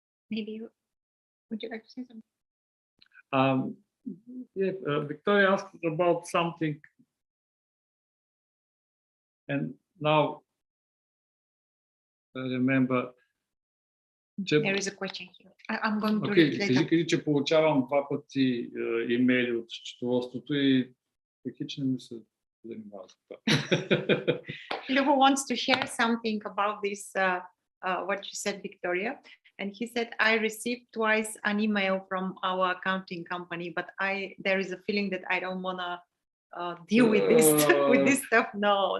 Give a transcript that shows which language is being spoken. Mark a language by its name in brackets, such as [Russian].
[English] Maybe would you like to say something? Yeah, Victoria asked about something, and now I remember. There is a question here. I'm going to Okay, read later. [Bulgarian] кажи, че получавам 2 пъти имейли от счетоводството и хич не ми се занимава с това. [English] Lubo wants to share something about this, what you said, Victoria. And he said, I received twice an email from our accounting company, but there is a feeling that I don't want to deal with this stuff. No.